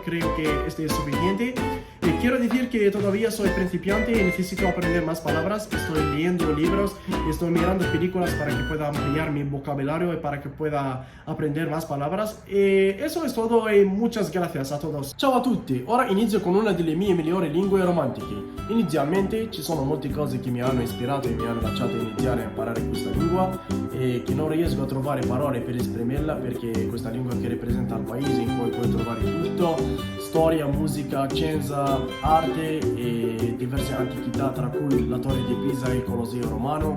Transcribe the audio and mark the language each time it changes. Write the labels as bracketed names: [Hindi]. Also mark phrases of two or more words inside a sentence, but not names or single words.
[Spanish] Creo que este es suficiente. Quiero decir que todavía soy principiante y necesito aprender más palabras. Estoy leyendo libros, estoy mirando películas para que pueda ampliar mi vocabulario y para que pueda aprender más palabras. Eso es todo e muchas gracias a todos. [Italian] Ciao a tutti, ora inizio con una delle mie migliori lingue romantiche. Inizialmente ci sono molte cose che mi hanno ispirato e mi hanno lasciato iniziare a imparare questa lingua e che non riesco a trovare parole per esprimerla perché questa lingua che rappresenta il paese in cui puoi trovare tutto: storia, musica, scienza, arte e diverse antichità, tra cui la Torre di Pisa e il Colosseo romano.